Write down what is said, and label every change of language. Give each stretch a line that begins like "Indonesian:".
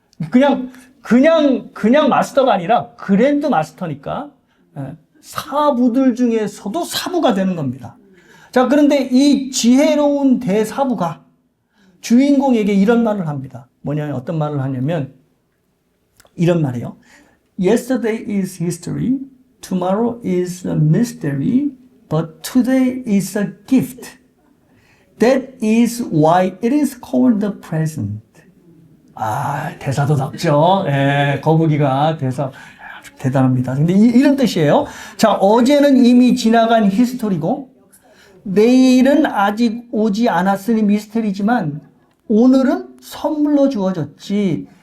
Korean: 그냥 마스터가 아니라 그랜드 마스터니까, 사부들 중에서도 사부가 되는 겁니다. 자, 그런데 이 지혜로운 대사부가 주인공에게 이런 말을 합니다. 뭐냐면 어떤 말을 하냐면 이런 말이에요.
English: Yesterday is history, tomorrow is a mystery, but today is a gift. That is why it is called the present.
Korean: 아, 대사도 덥죠. 예, 거북이가 대사 아주 대단합니다. 근데 이런 뜻이에요. 자, 어제는 이미 지나간 히스토리고 내일은 아직 오지 않았으니 미스터리지만 오늘은 선물로 주어졌지.